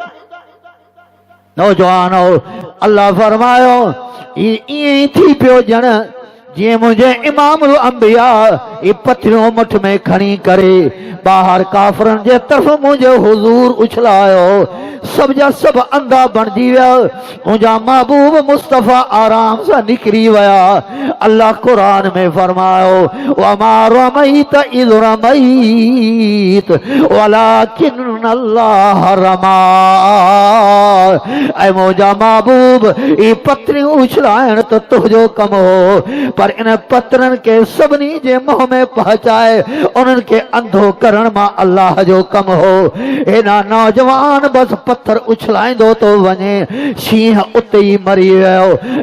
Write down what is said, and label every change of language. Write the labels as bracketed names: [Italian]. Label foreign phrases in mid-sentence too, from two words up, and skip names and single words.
[Sindhi] नौजवान हो, अल्लाह फरमायो ईअं ई थी पियो ॼण जीअं मुंहिंजे [Arabic] إمام الأنبياء [Sindhi] ई पथरियूं मुठ में खणी करे ॿाहिरि काफ़रनि जे तरफ़ मुंहिंजो हुज़ूर उछलायो, सब जा सब अंधा बणजी विया, मुंहिंजा महबूब मुस्तफ़ा आराम सां निकिरी विया। अल्लाह क़ुरान में फरमायो, [Arabic] وما رميت إذ رميت ولكن الله رمى. [Sindhi] ऐं मुंहिंजा महबूब ई पथरियूं उछलाइण त तुंहिंजो कमु हो, पर इन पथरनि के सभिनी जे मुंहं में पहुचाए उन्हनि के अंधो करण मां अल्लाह जो कमु हो। एना नौजवान बस पत्थर उछलाईंदो तो वञे, शींहं उते ई मरी वियो।